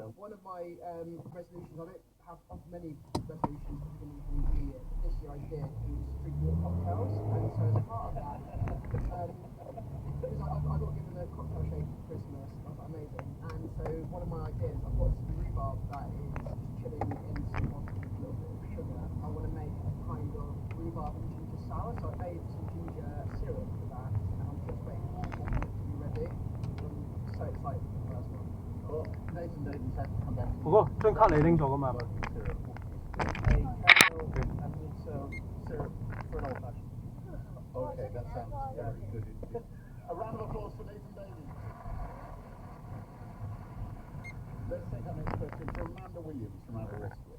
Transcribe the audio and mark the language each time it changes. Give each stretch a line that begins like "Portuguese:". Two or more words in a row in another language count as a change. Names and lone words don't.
English: One of my resolutions, I don't have many resolutions for the beginning of the new year, but this year I did, is drink more cocktails, and so as part of that, because I got given a cocktail shake for Christmas, I thought amazing, and so one of my ideas, I've got some rhubarb that is chilling in some water with a little bit of sugar. I want to make a kind of rhubarb and ginger sour, so I made some ginger syrup for that, and I'm just waiting for it to be ready. I'm so excited for the first one. Well, Nathan Davis had to come back.
Cantonese: 嗰個張卡你拎咗㗎嘛？
English: Syrup. A caramel and also syrup for an old fashioned. Okay, that sounds very good indeed. A round of applause for Nathan Davies. Let's take our next question from Amanda Williams from Aberystwyth.